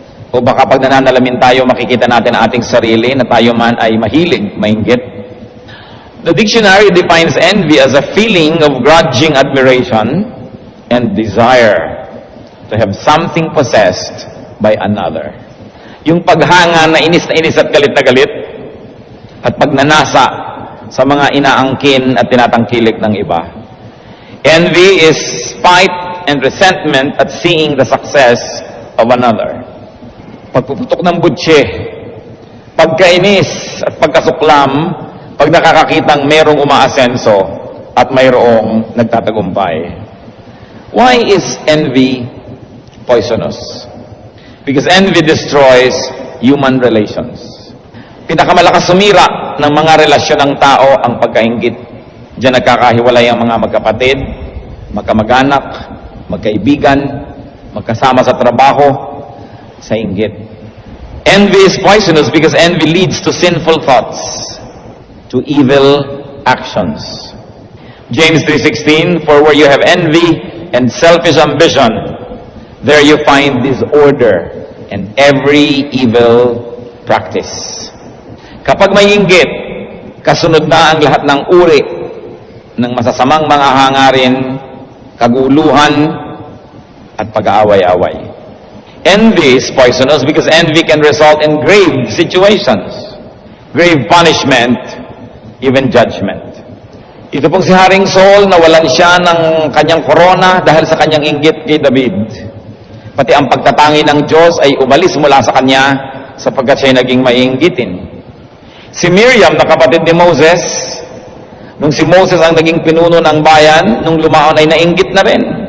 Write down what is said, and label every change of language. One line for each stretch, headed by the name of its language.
Filipino: O baka pag nananalamin tayo, makikita natin ang ating sarili na tayo man ay mahilig mainggit.
English: The dictionary defines envy as a feeling of grudging admiration and desire to have something possessed by another.
Filipino: Yung paghanga na inis at galit na galit at pagnanasa sa mga inaangkin at tinatangkilik ng iba.
English: Envy is spite and resentment at seeing the success of another.
Filipino: Pagpuputok ng butse, pagkainis at pagkasuklam, pag nakakakitang merong umaasenso at mayroong nagtatagumpay.
English: Why is envy poisonous? Because envy destroys human relations.
Filipino: Pinakamalakas sumira ng mga relasyon ng tao ang pagkainggit. Diyan nagkakahiwalay ang mga magkapatid, magkamag-anak, magkaibigan, magkasama sa trabaho, sa inggit.
English: Envy is poisonous because envy leads to sinful thoughts, to evil actions. James 3:16, for where you have envy and selfish ambition, there you find disorder and every evil practice.
Filipino: Kapag may inggit, kasunod na ang lahat ng uri ng masasamang mga hangarin, kaguluhan, at pag-aaway-away.
English: Envy is poisonous because envy can result in grave situations, grave punishment, even judgment.
Filipino: Ito pong si Haring Saul, nawalan siya ng kanyang korona dahil sa kanyang inggit kay David. Pati ang pagtatangi ng Diyos ay umalis mula sa kanya sapagkat siya naging maiinggitin. Si Miriam, na kapatid ni Moses, nung si Moses ang naging pinuno ng bayan, nung lumaon ay nainggit na rin.